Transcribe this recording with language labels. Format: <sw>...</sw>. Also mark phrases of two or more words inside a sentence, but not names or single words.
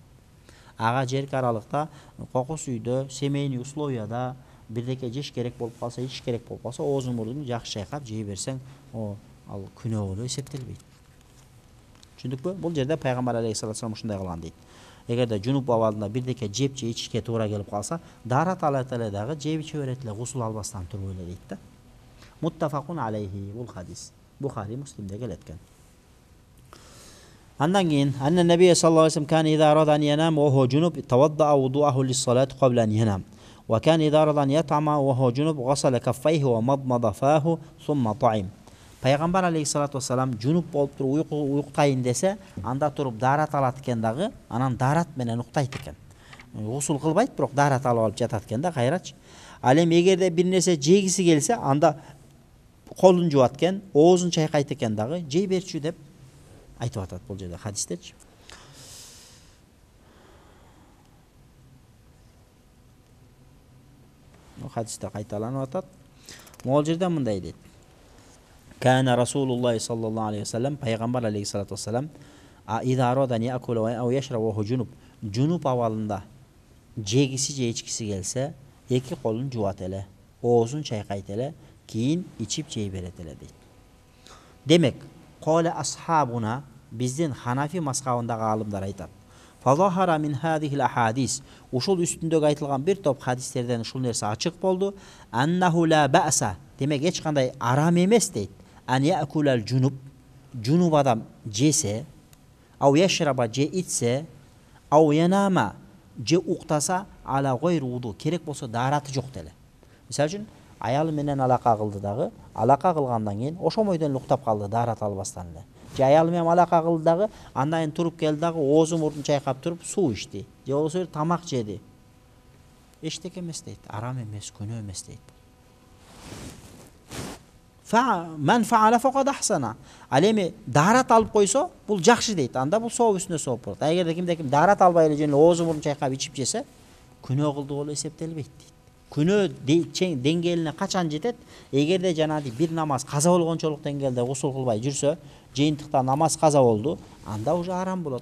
<ky>Ага жерки аралыкта кокус үйдө, семейный условияда бирдеке жеш керек болуп калса, ич керек болуп калса, оозуң мурдуңду жакшы чайкап жей берсең, ал күнөө болуп эсептелбейт. Түшүндүкпү? Бул жерде пайгамбар алейхиссалам ушундай кылган дейт. Эгерде жунуп абалында бирдеке жеп же ичишке туура келип калса, дарат алат эле дагы жеп иче берет эле, гусул албастан туруп эле дейт да.</ky> <ar>متفق عليه</ar> <ky>бул хадис. Бухари Муслимде келген. Андан кийин</ky> <ar>أن النبي صلى الله عليه وسلم كان إذا أراد أن ينام وهو جنب توضأ وضوءه للصلاة قبل أن ينام. وكان إذا أراد أن يطعم وهو جنب غسل كفيه ومضمض فاه ثم طعم.</ar> <ky>Peygamber</ky> <ar>عليه الصلاة والسلام</ar> <ky>жунуп болуп туруп уктайын десе, анда туруп дарат алат экен дагы, анан дарат менен уктайт экен. Gusул кылбайт, бирок дарат алып жатат экен да, кайрачы. Ал эми эгерде бир нерсе жегиси келсе, анда колун жуат экен, оозун чайкайт экен дагы, жей берчү деп айтып атат бул жерде хадистечи. Хадисте кайталанып атат. Могул жерде мындай дейт.</ky> <ar>كان رسول الله صلى الله عليه وسلم,</ar> <ky>пайгамбар</ky> <ar>عليه الصلاة والسلام, إذا أراد أن يأكل أو يشرب وهو جنب,</ar> <ky>junub абалында жегиси же ичкиси келсе, эки колун жуат эле, оозун чайкайт эле, кийин ичип жей берет эле дейт. Демек,</ky> <ar>قال أصحابنا,</ar> <ky>биздин Ханафи мазхабындагы алымдар айтат.</ky> <ar>فظهر من هذه الأحاديث,</ar> <ky>ушул үстүндөгү айтылган бир топ хадистерден ушул нерсе ачык болду.</ky> <ar>أنه لا بأس,</ar> <ky>демек эч кандай арам эмес дейт.</ky> <ar>أن يأكل الجنب,</ar> <ky>junub адам жесе,</ky> <ar>أو يشرب</ar> <ky>же ичсе,</ky> <ar>أو ينام</ar> <ky>же уктаса</ky> <ar>على غير وضوء,</ar> <ky>керек болсо дараты жок деле. Мисалы үчүн аялы менен алака кылды дагы, алака кылгандан кийин ошо бойдон уктап калды дарат албастан эле. Же аялы менен алака кылды дагы, андан кийин туруп келди дагы, оозу мурдун чайкап туруп суу ичти. Же болбосо тамак жеди. Эчтеке эмес дейт, арам эмес, күнөө эмес дейт.</ky> <ar>من فعل فقد أحسن.</ar> <ky>Ал эми дарат алып койсо, бул жакшы дейт. Анда бул сооп үстүнө сооп болот. Эгерде ким дарат албай эле жөн оозу мурдун чайкап ичип жесе, күнөө кылды болуп эсептелбейт дейт. Күнөө деңгээлине качан жетет? Эгерде жанагы бир намаз каза болгончолук деңгээлде гусул кылбай жүрсө, жыйынтыкта намаз каза болду, анда уже арам болот.</ky>